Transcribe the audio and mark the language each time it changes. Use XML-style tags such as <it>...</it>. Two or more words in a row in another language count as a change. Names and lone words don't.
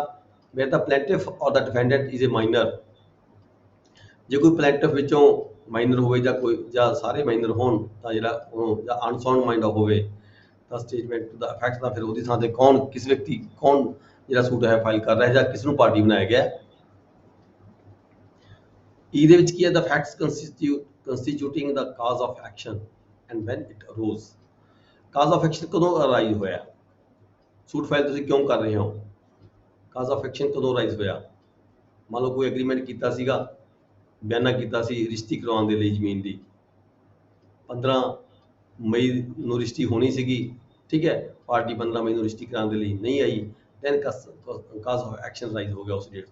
<en>where the plaintiff or the defendant is a minor,</en> <pa>ਜੇ ਕੋਈ ਪਲੈਂਟਿਫ ਵਿੱਚੋਂ ਮਾਈਨਰ ਹੋਵੇ ਜਾਂ ਕੋਈ ਜਾਂ ਸਾਰੇ ਮਾਈਨਰ ਹੋਣ ਤਾਂ ਜਿਹੜਾ ਉਹ ਜਾਂ</pa> <en>unsound mind</en> <pa>ਹੋਵੇ ਤਾਂ ਸਟੇਟਮੈਂਟ ਦਾ ਇਫੈਕਟ ਦਾ ਫਿਰ ਉਹਦੀ ਥਾਂ ਤੇ ਕੌਣ, ਕਿਸ ਵਿਅਕਤੀ, ਕੌਣ ਜਿਹੜਾ ਸੂਟ ਹੈ ਫਾਈਲ ਕਰ ਰਿਹਾ ਜਾਂ ਕਿਸ ਨੂੰ ਪਾਰਟੀ ਬਣਾਇਆ ਗਿਆ। E ਦੇ ਵਿੱਚ ਕੀ ਹੈ,</pa> <en>the facts constituting the cause of action and when it arose। cause of action</en> <pa>ਕਦੋਂ ਅਰਾਈਜ਼ ਹੋਇਆ, ਸੂਟ ਫਾਈਲ ਤੁਸੀਂ ਕਿਉਂ ਕਰ ਰਹੇ ਹੋ,</pa> <en>cause of action</en> <pa>ਕਦੋਂ ਅਰਾਈਜ਼ ਹੋਇਆ। ਮੰਨ ਲਓ ਕੋਈ ਐਗਰੀਮੈਂਟ ਕੀਤਾ ਸੀਗਾ, ਬਿਆਨਾ ਕੀਤਾ ਸੀ ਰਿਸ਼ਤੀ ਕਰਵਾਉਣ ਦੇ ਲਈ ਜ਼ਮੀਨ ਦੀ, 15 ਮਈ ਨੂੰ ਰਿਸ਼ਤੀ ਹੋਣੀ ਸੀਗੀ, ਠੀਕ ਹੈ, ਪਾਰਟੀ 15 ਮਈ ਨੂੰ ਰਿਸ਼ਤੀ ਕਰਾਉਣ ਦੇ ਲਈ ਨਹੀਂ ਆਈ,</pa> <en>then cause of action rise</en> <pa>ਹੋ ਗਿਆ ਉਸ ਡੇਟ ਤੋਂ।</pa>